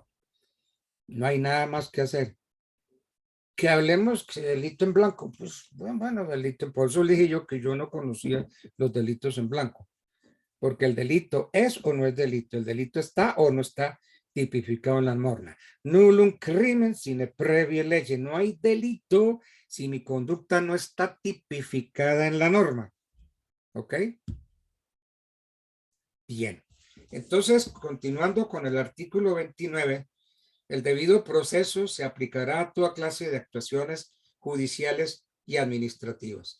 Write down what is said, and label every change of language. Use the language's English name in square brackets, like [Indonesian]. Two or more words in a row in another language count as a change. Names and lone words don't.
[Spanish] No hay nada más que hacer. Que hablemos que delito en blanco, pues bueno, delito, por eso dije yo que yo no conocía los delitos en blanco, porque el delito es o no es delito, el delito está o no está tipificado en la norma. [Latin] Nullum crimen sine previa lege, [Spanish] no hay delito si mi conducta no está tipificada en la norma. ¿Ok? Bien. Entonces, continuando con el artículo 29, el debido proceso se aplicará a toda clase de actuaciones judiciales y administrativas.